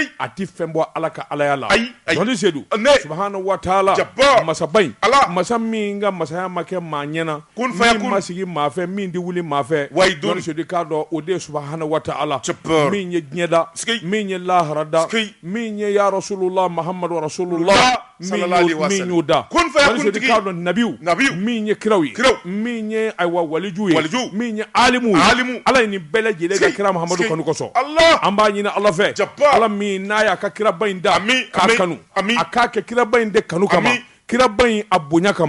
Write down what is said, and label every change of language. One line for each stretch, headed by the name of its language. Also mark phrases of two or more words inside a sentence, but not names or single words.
Bambara: a ti fɛn bɔ ala ka alaya la Ayi, ayi. Josi Sedou Ne.
Arabic: سبحانه وتعالى
Bambara: Jabbar. masaba in Allah. masa min ka masaya ma kɛ maa ɲɛna
Arabic: كن فيكون.
Bambara: min ma sigi maa fɛ min tɛ wuli maa fɛ Wayidun. Josi Sedou k'a dɔn o de ye
Arabic: سبحانه وتعالى
Bambara: Jabbar. min ye diɲɛ da Sigei. min ye lahara da Sigei. min ye
Arabic: يا رسول الله محمد رسول الله صلى الله عليه وسلم.
Bambara: min y'o da
Arabic: كن فيكون
Bambara: Josi Sedou tigi. k'a dɔn nabiw Nabiw. min ye kiraw ye Kiraw. min ye ayiwa waliju ye Waliju. min ye alimu ye Alimu. ala ye nin bɛɛ lajɛlen ka Sigei. kira muhamadu Sigei. kanu kosɔn Allah. an b'a ɲini ala fɛ Jabbar. ala min n'a y'a ka kiraba in da Amin, k'a amin, kanu amin. a k'a kɛ kiraba in de kanu kama Amin. kiraba in a bonya kama